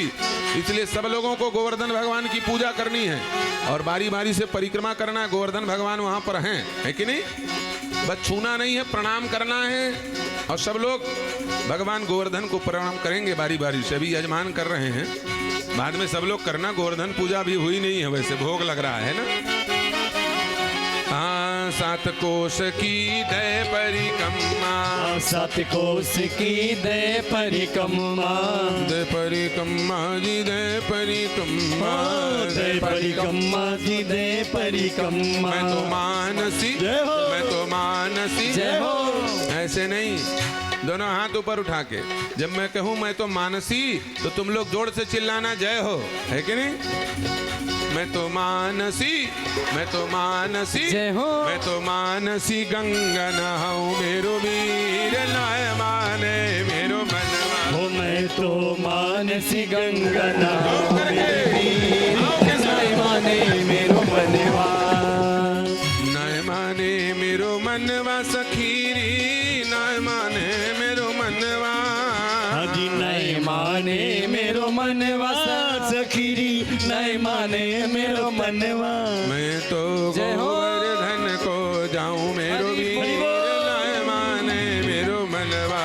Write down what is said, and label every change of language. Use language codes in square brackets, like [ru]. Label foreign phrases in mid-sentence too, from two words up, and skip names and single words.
[hi] इसलिए सब लोगों को गोवर्धन भगवान की पूजा करनी है और बारी बारी से परिक्रमा करना है। गोवर्धन भगवान वहां पर हैं, है कि नहीं? बस छूना नहीं है, प्रणाम करना है। और सब लोग भगवान गोवर्धन को प्रणाम करेंगे बारी बारी से। अभी यजमान कर रहे हैं, बाद में सब लोग करना। गोवर्धन पूजा भी हुई नहीं है, वैसे भोग लग रहा है ना। हाँ, 7 कोस की दय परिक्रमा, 7 कोस की दय परिक्रमा, दय परिक्रमा जी दय परिक्रमा, दय परिक्रमा जी दय परिक्रमा। मैं तो मानसी, जय हो, मैं तो मानसी, जय हो। ऐसे नहीं, दोनों हाथ ऊपर उठा के। जब मैं कहूं मैं तो मानसी, तो तुम लोग जोर से चिल्लाना जय हो, है कि नहीं? मैं तो मानसी, मैं तो मानसी, जय हो। [bra] मैं तो मानसी गंगा नहाऊं मेरो वीर लाय माने मेरो मनवा। हो मैं तो मानसी गंगा नहाऊं करके नाय माने मेरो मनवा, नाय माने मेरो मनवा सखीरी, नाय माने मेरो मनवा। हाजी नाय माने मेरो मनवा सखीरी, नाय माने मेरो मनवा। मैं तो जय हो। गोवर्धन को जाऊं मेरो वीर नाय माने मेरो मनवा।